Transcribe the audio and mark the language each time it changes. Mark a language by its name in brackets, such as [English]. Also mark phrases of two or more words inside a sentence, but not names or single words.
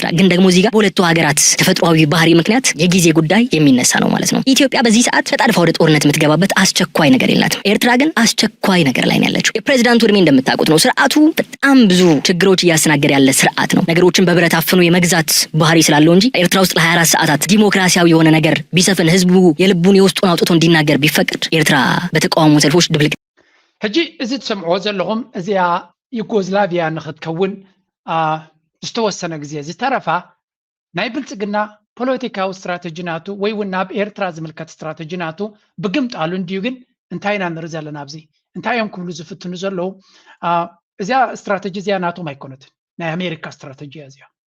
[Amharic] ግን ደግሞ እዚህ ጋር በሁለቱ ሀገራት ተፈጥሯዊ ባህሪ ምክንያት የጊዜ ጉዳይ የሚነሳ ነው ማለት ነው። ኢትዮጵያ በዚህ ሰዓት ተጣድፋ ወደ ጦርነት የምትገባበት አስቸኳይ ነገር የላትም። ኤርትራ ግን አስቸኳይ ነገር ላይ ነው ያለችው። የፕሬዝዳንቱ እድሜ እንደምታውቁት ነው። ስርዓቱ በጣም ብዙ ችግሮች እያስተናገደ ያለ ስርዓት ነው። ነገሮችን በብረት አፍኖ የመግዛት ባህሪ ስላለው እንጂ ኤርትራ ውስጥ ለ24 ሰዓታት ዲሞክራሲያዊ የሆነ ነገር ቢሰፍን ህዝቡ የልቡን የውስጡን አውጥቶ እንዲናገር ቢፈቅድ ኤርትራ በተቃውሞ ሰልፎች ድብልቅ [Tigrinya] ሕጂ እዚ ትሰምዕዎ ዘለኹም እዚኣ ዩጎዝላቪያ ንኽትከውን ዝተወሰነ ግዜ ዝተረፋ ናይ ብልፅግና ፖለቲካዊ ስትራቴጂ ናቱ ወይ እውን ናብ ኤርትራ ዝምልከት ስትራቴጂ ናቱ ብግምጣሉ እንድዩ ግን እንታይ ኢና ንርኢ ዘለና ኣብዚ እንታይ እዮም ክብሉ ዝፍትኑ ዘለዉ እዚያ ስትራቴጂ እዚያ ናቶም ኣይኮነትን ናይ ኣሜሪካ ስትራቴጂ እዚያ